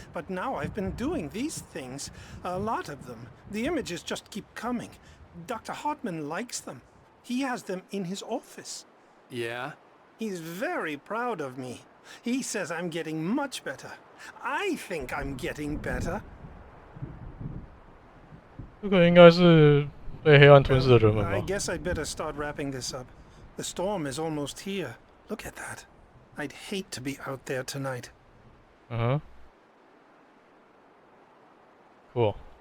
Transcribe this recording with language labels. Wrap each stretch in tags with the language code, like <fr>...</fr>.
<en>But now I've been doing these things, a lot of them. The images just keep coming. Dr. Hartman likes them. He has them in his office. Yeah? He's very proud of me. He says I'm getting much better. I think I'm getting better.</en> <zh>这个应该是被黑暗吞噬的人们</zh> <en>I</en> <zh>吧？</zh> <en>guess I'd better start wrapping this up. The storm is almost here. Look at that. I'd hate to be out there tonight. 嗯哼。 Cool.</en>